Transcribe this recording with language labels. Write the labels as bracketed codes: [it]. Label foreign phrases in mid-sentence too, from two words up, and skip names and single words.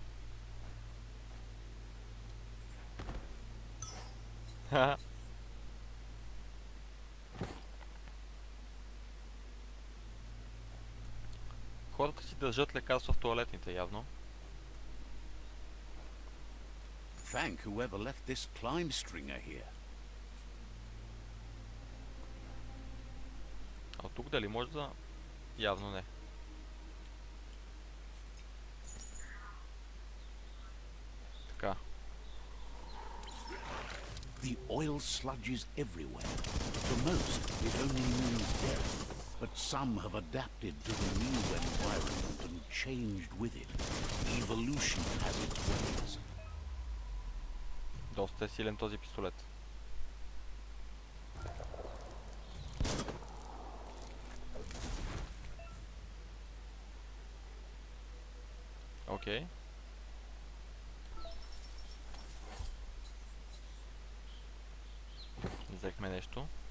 [bg] Хората си държат лекарства в туалетните, явно. [en] Thank whoever left this climb stringer here. [bg] А тук дали може да... Явно не. Така. [en] The oil sludge is everywhere. For most, it only means death, but some have adapted to the new environment and changed with it. Evolution has its ways. [bg] Доста е силен този пистолет. Окей. Взехме нещо.